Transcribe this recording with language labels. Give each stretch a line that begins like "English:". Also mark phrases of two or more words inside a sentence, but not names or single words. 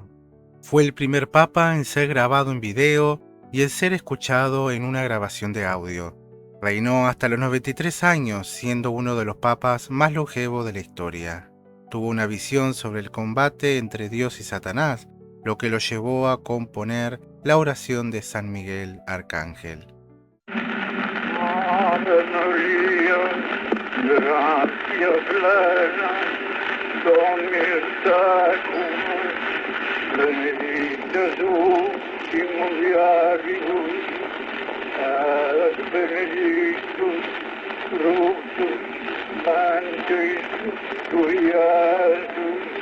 Spanish: Fue el primer papa en ser grabado en video y en ser escuchado en una grabación de audio. Reinó hasta los 93 años, siendo uno de los papas más longevos de la historia. Tuvo una visión sobre el combate entre Dios y Satanás, lo que lo llevó a componer la oración de San Miguel Arcángel.
Latin: Ave María, gracia plena, Dominus tecum, benedicta tu in mulieribus, et benedictus fructus ventris tui, Iesus.